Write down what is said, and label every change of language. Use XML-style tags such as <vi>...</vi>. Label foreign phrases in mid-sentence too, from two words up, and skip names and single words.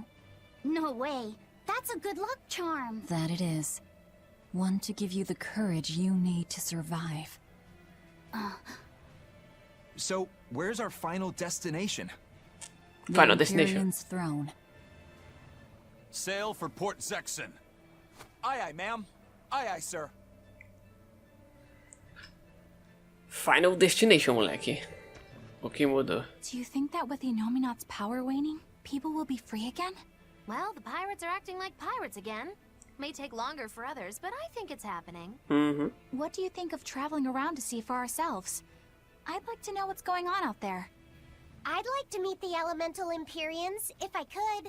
<en>No way. That's a good luck charm. That it is. One to give you the courage you need to survive. So, where's our final destination? Final The destination. Imperium's throne. Sail for Port Zexon. Aye, aye, ma'am. Aye, aye, sir. Final destination, moleque.</en> <pt>O que mudou?</pt> <en>Do you think that with Inominat's power waning, people will be free again? Well, the pirates are acting like pirates again. May take longer for others, but I think it's happening. What do you think of traveling around to see for ourselves? I'd like to know what's going on out there. I'd like to meet the elemental Empyreans, if I could.</en>